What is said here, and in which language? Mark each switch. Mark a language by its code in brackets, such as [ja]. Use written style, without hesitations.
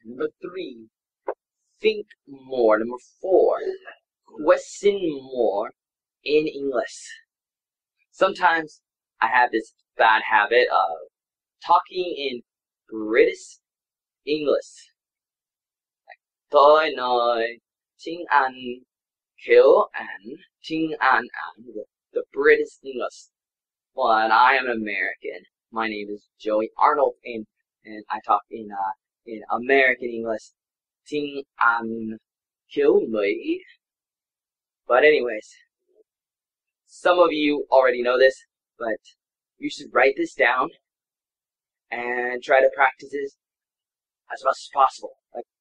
[en] Number three, think more. Number four, question more in English. Sometimes I have this bad habit of talking in British English. [vi] Tôi nói tiếng Anh kiểu Anh, tiếng Anh, [en] the British English. But I am an American. My name is Joey Arnold, and I talk in American English. [vi] Tiếng Anh kiểu Mỹ. [en] But anyways, some of you already know this, but you should write this down and try to practice this as much as possible. Like